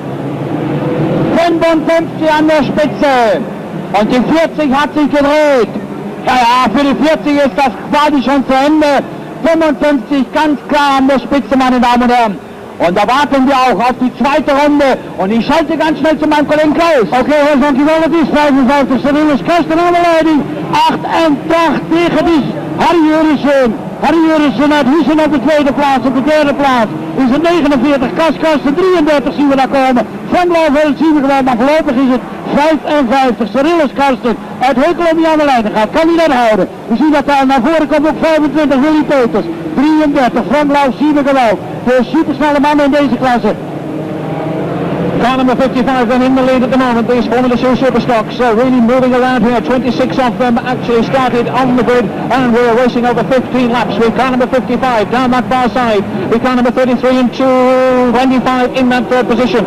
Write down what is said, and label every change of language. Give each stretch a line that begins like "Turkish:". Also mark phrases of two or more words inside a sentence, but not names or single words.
German: 55 an der Spitze. Und die 40 hat sich gedreht. Ja, für die 40 ist das quasi schon zu Ende. 55 ganz klar an der Spitze, meine Damen und Herren. Und da warten wir auch auf die zweite Runde. Und ich schalte ganz schnell zu meinem Kollegen Klaus.
Dutch: Okay, Herr Sankival, het is 55. Serious Kasten aan de leiding. 88 is Harry Jurissen. Harry Jurissen uit Huizen op de tweede plaats. Op de derde plaats is het 49. Kasten 33 zien we daar komen. Van Blauwveld zien we gewoon, maar voorlopig is het 55. Cyrillus Karsten uit Heukelom die aan de leiding gaat. Kan hij dat houden? We zien dat daar naar voren komt ook 25 Willy Peters. 33 Frank Blauw zien we gewoon. De supersnelle mannen in deze klasse.
English: Car number 55 then in the lead at the moment. These Formula 2 Superstocks really moving around here. 26 of them actually started on the grid and we're racing over 15 laps with car number 55 down that far side. With car number 33 and 25 in that third position.